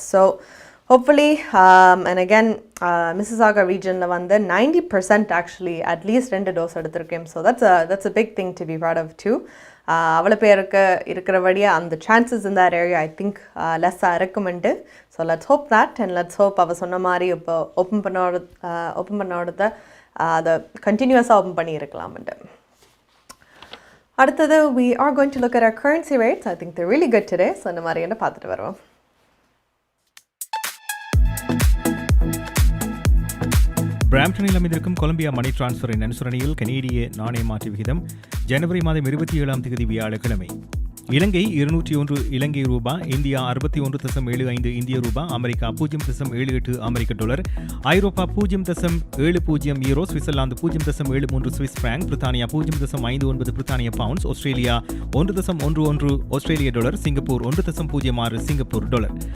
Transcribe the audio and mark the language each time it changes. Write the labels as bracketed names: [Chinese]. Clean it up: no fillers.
[Tamil] So hopefully and again Mississauga ரீஜனில் வந்து 90% actually at least 2 dose எடுத்திருக்கேன். [English] So that's a big thing to be proud of too. [Tamil] அவ்வளோ பேருக்கு இருக்கிறபடியே அந்த சான்சஸ் இந்த area [English] I think [Tamil] லெஸ்ஸாக இருக்குமெண்டு. [English] so let's hope that and let's hope [Tamil] அவள் சொன்ன மாதிரி இப்போ ஓப்பன் பண்ணோடத அதை கண்டினியூஸாக ஓப்பன் பண்ணியிருக்கலாம்ண்டு. அடுத்தது [English] we are going to look at our currency rates. I think they're really good today. [Tamil] So இந்த மாதிரி என்ன பார்த்துட்டு வருவோம். பிராம்ப்டனில் அமைந்திருக்கும் கொலம்பியா மணி டிரான்ஸ்ஃபரின் அனுசரணையில் கனேடிய நாணய மாற்று விகிதம் ஜனவரி மாதம் 27 வியாழக்கிழமை இலங்கை 201 இலங்கை ரூபா, இந்தியா 61.75 இந்திய ரூபா, அமெரிக்கா 0.78 அமெரிக்க டாலர், ஐரோப்பா 0.70 யூரோ, சுவிட்சர்லாந்து 0.73 சுவிஸ் பிராங்க், பிரித்தானியா 0.59 பிரித்தானிய பவுண்ட்ஸ், ஆஸ்திரேலியா 1.11 ஆஸ்திரேலிய டாலர், சிங்கப்பூர் 1.06 சிங்கப்பூர் டாலர்.